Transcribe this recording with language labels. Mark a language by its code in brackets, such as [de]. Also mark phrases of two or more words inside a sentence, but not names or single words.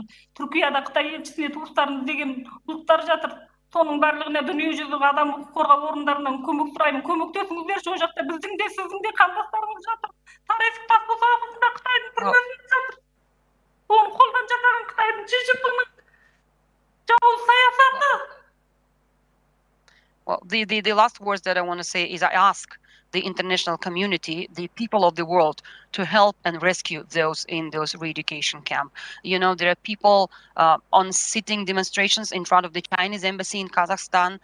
[kk] Түркияда Қытай елшісіне туыстарымыз деген ұлттар жатыр. Соның барлығына дүние жүзі адам құқық қорғау орындарынан көмек сұраймын. Көмектесіңіздерші, ол жақта біздің де сіздің де қандастарымыз жатыр. Тарихи тас босағасында Қытайдың түрмесінде жатыр. Оны қолдан жасаған Қытайдың шешімінің жауыз саясаты. [en] Well, the last words that I want to say is I ask the international community, the people of the world, to help and rescue those in those re-education camps. You know, there are people on sitting demonstrations in front of the Chinese embassy in Kazakhstan.